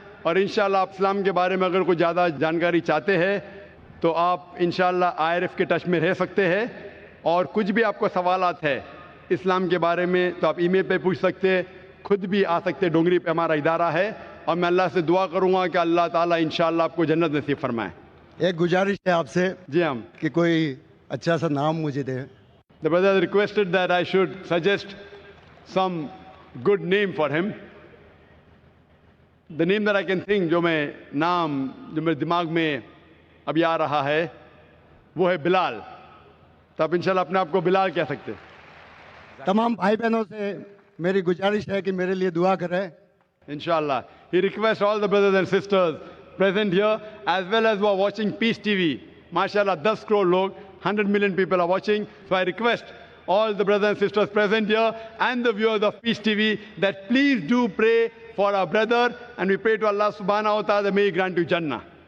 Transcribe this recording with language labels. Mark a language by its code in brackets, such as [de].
[ur] اور انشاءاللہ آپ اسلام کے بارے میں اگر کوئی زیادہ جانکاری چاہتے ہیں تو آپ انشاءاللہ IRF کے ٹچ میں رہ سکتے ہیں. اور کچھ بھی آپ کو سوالات ہے اسلام کے بارے میں تو آپ ای میل پہ پوچھ سکتے، خود بھی آ سکتے. ڈونگری پہ ہمارا ادارہ ہے اور میں اللہ سے دعا کروں گا کہ اللہ تعالیٰ انشاءاللہ آپ کو جنت نصیب فرمائے. ایک گزارش ہے آپ سے جی ہم کہ کوئی اچھا سا نام مجھے دے. [en] The brother requested that I should suggest some good name for him. The name that I can think, [ur] جو میرے دماغ میں ابھی آ رہا ہے [en] وہ ہے بلال. [ur] تو آپ انشاءاللہ اپنے آپ کو بلال کہہ سکتے. تمام بھائی بہنوں سے میری گزارش ہے کہ میرے لیے دعا کریں. [ar] Inshallah. [en] He requests all the brothers and sisters present here as well as who are watching Peace TV. MashaAllah, 10 [ur] crore log, [en] 100 million people are watching. So I request all the brothers and sisters present here and the viewers of Peace TV that please do pray for our brother, and we pray to Allah subhanahu wa ta'ala that may He grant you Jannah.